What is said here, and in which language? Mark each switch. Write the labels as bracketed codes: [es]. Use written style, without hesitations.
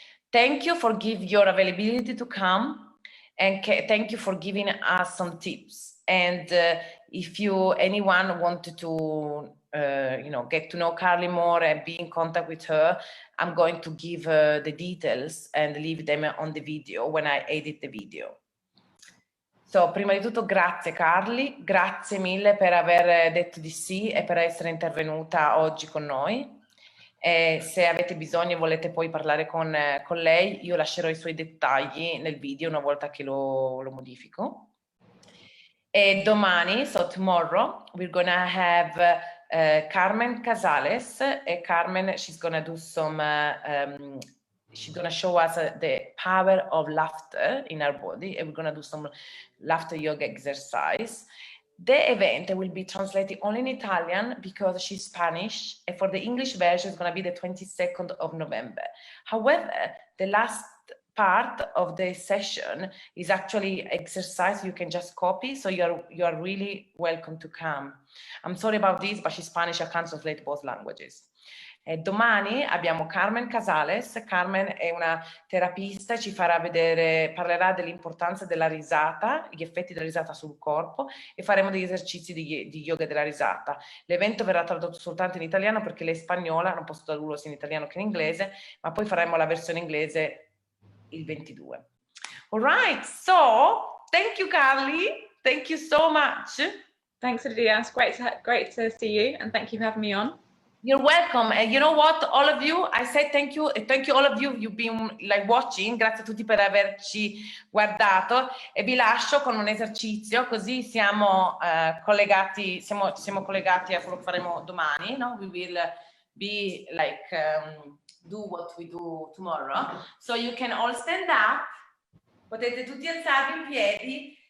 [en] Thank you for giving your availability to come, and thank you for giving us some tips. And if anyone wanted to get to know Carly more and be in contact with her, I'm going to give the details and leave them on the video when I edit the video. [it] So, prima di tutto grazie Carly, grazie mille per aver detto di sì e per essere intervenuta oggi con noi. E se avete bisogno e volete poi parlare con lei, io lascerò i suoi dettagli nel video una volta che lo modifico. [en] E domani, so tomorrow, we're gonna have Carmen Casales. And Carmen, she's gonna do some, she's gonna show us the power of laughter in our body, and we're gonna do some laughter yoga exercise. The event will be translated only in Italian because she's Spanish, and for the English version, it's going to be the 22nd of November. However, the last part of the session is actually exercise you can just copy, so you're really welcome to come. I'm sorry about this, but she's Spanish, I can't translate both languages. [it] E domani abbiamo Carmen Casales. Carmen è una terapista, ci parlerà dell'importanza della risata, gli effetti della risata sul corpo, e faremo degli esercizi di yoga della risata. L'evento verrà tradotto soltanto in italiano perché lei è spagnola, non posso tradurlo sia in italiano che in inglese, ma poi faremo la versione inglese il 22. [en] All right, so thank you Carly, thank you so much. Thanks Lydia, it's great to see you, and thank you for having me on. You're welcome. And you know what, all of you, I say thank you all of you, you've been like watching. [it] Grazie a tutti per averci guardato, e vi lascio con un esercizio, così siamo collegati, siamo collegati a quello che faremo domani, no? [en] We will be like do what we do tomorrow. So you can all stand up, potete tutti alzarvi in piedi.